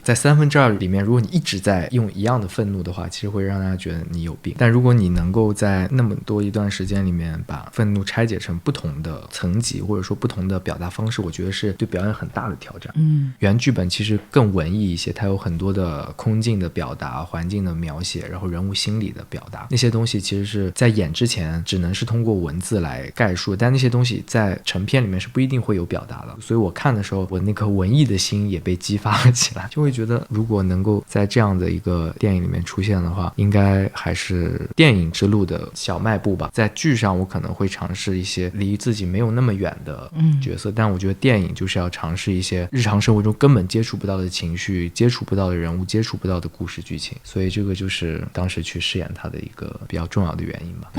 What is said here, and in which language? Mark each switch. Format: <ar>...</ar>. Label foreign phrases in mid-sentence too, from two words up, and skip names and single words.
<zh>在2/3裡面，如果你一直在用一樣的憤怒的話，其實會讓大家覺得你有病。但如果你能夠在那麼多一段時間裡面把憤怒拆解成不同的層級，或者說不同的表達方式，我覺得是對表演很大的挑戰。原劇本其實更文藝一些，它有很多的空鏡的表達、環境的描寫，然後人物心理的表達，那些東西其實是在演之前只能是通過文字來概述，但那些東西在成片裡面是不一定會有表達的。所以我看的時候，我那顆文藝的心也被激發了起來，就會覺得如果能夠在這樣的一個電影裡面出現的話，應該還是電影之路的小邁步吧。在劇上我可能會嘗試一些離自己沒有那麼遠的角色，但我覺得電影就是要嘗試一些日常生活中根本接觸不到的情緒、接觸不到的人物、接觸不到的故事劇情，所以這個就是當時去飾演它的一個比較重要的原因吧。</zh>